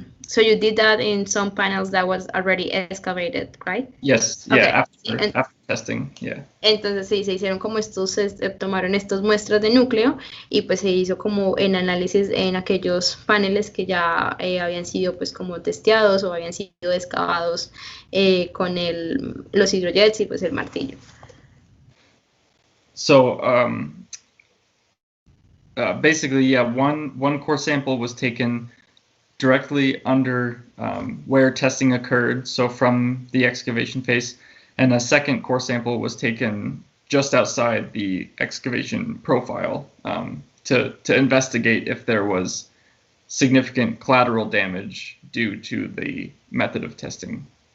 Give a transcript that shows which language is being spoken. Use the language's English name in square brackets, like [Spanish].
[English] So you did that in some panels that was already excavated, right? Yes, yeah, okay. After testing, yeah. [Spanish] Entonces sí, se hicieron como tomaron estas muestras de núcleo y pues se hizo como en análisis en aquellos paneles que ya habían sido pues como testeados o habían sido excavados con los hidrojets y pues el martillo. [English] So basically, yeah, one core sample was taken directly under where testing occurred, so from the excavation phase, and a second core sample was taken just outside the excavation profile to investigate if there was significant collateral damage due to the method of testing.